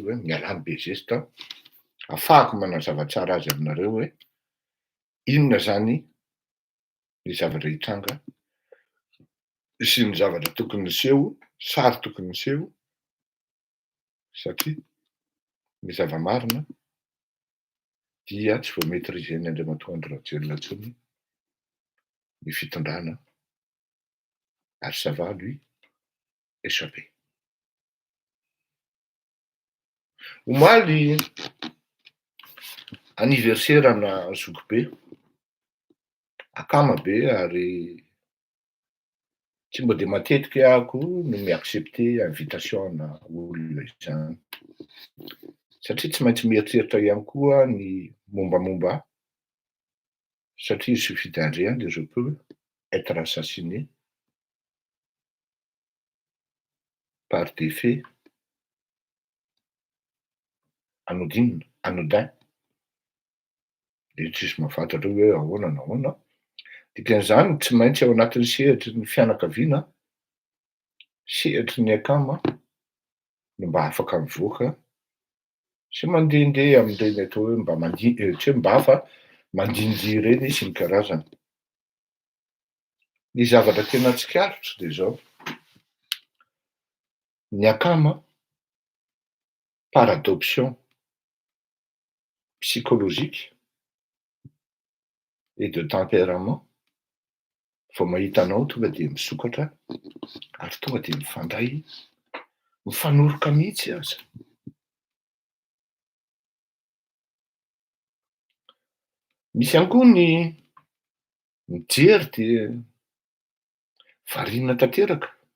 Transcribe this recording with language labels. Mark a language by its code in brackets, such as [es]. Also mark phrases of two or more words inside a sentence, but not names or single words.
[mg] hoe mialany be zesta ahafahako manazava tsara azy aminareo hoe inona zany ny zavatra hitranga sy ny zavatra tokony seho, sary tokony seho, satria ny zava-marina dia tsy voamaitrizen'ny Andriamatoa Andry Rajoelina intsony ny fitondrana ary [fr] ça va lui échapper. [mg] Omaly anniversaire-na Zokobe, akama be ary tsy mbo de matetika ahako no [fr] mi-accepter invitation-na [mg] olona izany satria tsy maintsy mieritreritra ihany koa ny mombamomba ahy satria [fr] il suffit d'un rien de je peux être assassiné par des faits anodins [mg] de tsisy mahafantatra hoe ahoana na ahoana. Dikan'izany tsy maintsy ao anatin'ny sehatry ny fianakaviana, sehatry ny akama no mba afaka mivoaka sy mandehandeha amin'ireny atao hoe mba tsy hoe mba fa mandinjy ireny sy ny karazany. Ny zavatra tena tsikaritro de zao, ny akama [fr] par adoption psychologique et de tempérament [mg] vao mahita anao tonga de misokatra ary tonga de mifandray, mifanoroka mihitsy aza. Misy ihany koa ny mijery de variana tanteraka.